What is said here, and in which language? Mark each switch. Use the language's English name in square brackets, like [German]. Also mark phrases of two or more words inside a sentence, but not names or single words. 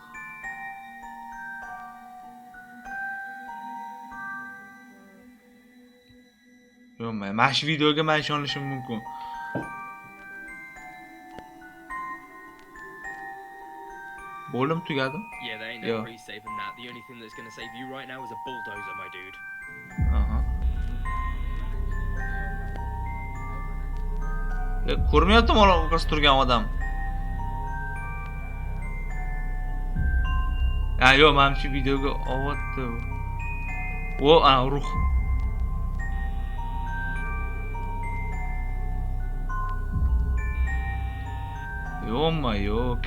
[Uzbek] Yo'qmi? Mana shu videoga men ishonishim mumkin. Bo'lim tugadi? [English] Yeah, they ain't no pretty saving that. The only thing that's gonna save you right now is a bulldozer, my dude. [Uzbek] Ko'rmayaptimi orqasida turgan odam? Yo'q, men shu videoga olyapti. Ruh. Yo'qmi, yo'q.